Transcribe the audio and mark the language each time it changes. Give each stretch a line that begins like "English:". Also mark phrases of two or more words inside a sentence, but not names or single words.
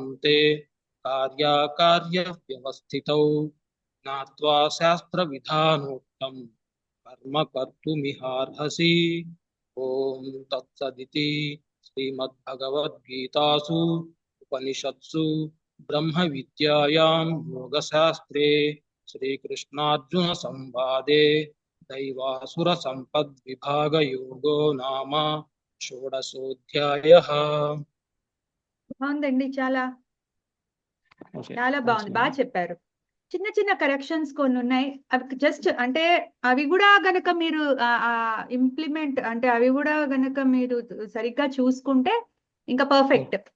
Sanskrit: ते कार्याकार्यव्यवस्थितौ ज्ञात्वा शास्त्रविधानोक्तं कर्म कर्तुमिहार्हसि ॐ तत्सदिति श्रीमद्भगवद्गीतासु उपनिषत्सु ब्रह्मविद्यायां योगशास्त्रे श्रीकृष्णार्जुनसंवादे दैवासुरसम्पद्विभागयोगो नाम షోడశోధ్యాయః.
Telugu: బాగుందండి. చాలా చాలా బాగుంది. బాగా చెప్పారు. చిన్న చిన్న కరెక్షన్స్ కొన్ని ఉన్నాయి. అవి జస్ట్ అంటే అవి కూడా గనక మీరు ఇంప్లిమెంట్ అంటే అవి కూడా గనక మీరు సరిగ్గా చూసుకుంటే ఇంకా పర్ఫెక్ట్.